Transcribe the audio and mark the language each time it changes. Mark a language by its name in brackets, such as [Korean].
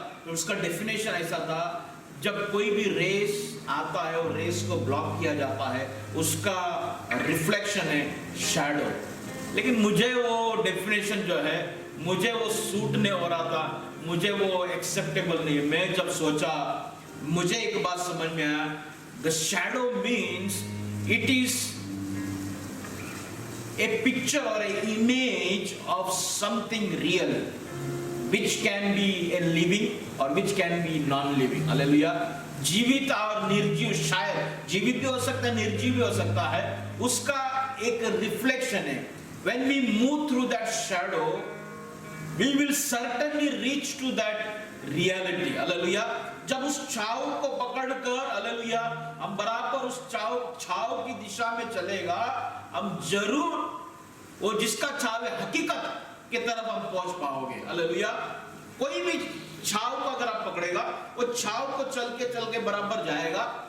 [Hindi] तो उसका डेफिनेशन ऐसा था, जब कोई भी रेस आता है और रेस को ब्लॉक किया जाता है, उसका रिफ्लेक्शन है शैडो। लेकिन मुझे वो डेफिनेशन जो है, मुझे वो सूट नहीं हो रहा था, मुझे वो एक्सेप्टेबल नहीं। मैं जब सोचा, मुझे एक बात समझ में आया, [English] The shadow means it is a picture or a image of something real which can be a living or which can be non-living. Hallelujah. [Hindi] जीवित और निर्जीव, शायद जीवित भी हो सकता है, निर्जीव भी हो सकता है, उसका एक रिफ्लेक्शन है। [English] When we move through that shadow, we will certainly reach to that reality. Hallelujah. [Hindi] जब उस छाव को पकड़कर, हालेलुया, हम बराबर उस छाव की दिशा में चलेगा, हम जरूर वो जिसका छाव है हकीकत के तरफ हम पहुंच पाओगे। हालेलुया। कोई भी छाव को अगर आप पकड़ेगा, वो छाव को चल के बराबर जाएगा।